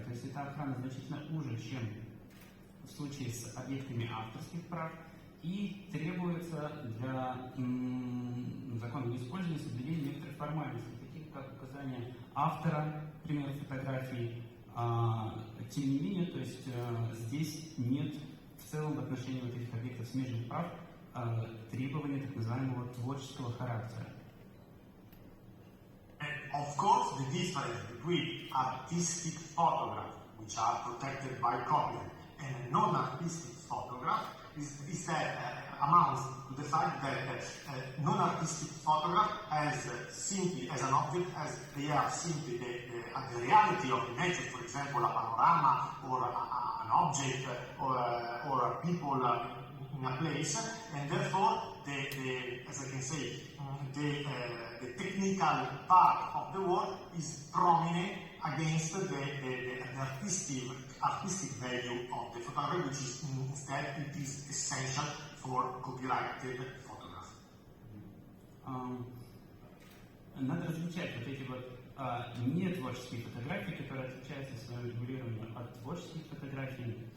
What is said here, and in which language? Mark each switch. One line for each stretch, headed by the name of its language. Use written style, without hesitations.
Russian: То есть эта охрана значительно уже, чем в случае с объектами авторских прав, и требуется для законного использования соблюдения некоторых формальностей, таких как указание автора, к примеру, фотографии. Тем не менее, то есть здесь нет в целом в отношении вот этих объектов смежных прав требования так называемого творческого характера.
English: Of course, the difference between artistic photographs, which are protected by copyright, and non-artistic photograph is that amounts to the fact that non-artistic photograph as simply as an object, as they are simply the reality of the nature, for example, a panorama or an object or people in a place, and therefore the as I can say, the technical part of the work is prominent against the artistic value of the photography, which is instead it is essential for copyrighted photograph.
Russian: Надо различать вот эти вот нетворческие фотографии, которые отличаются в своем регулировании от творческих фотографий.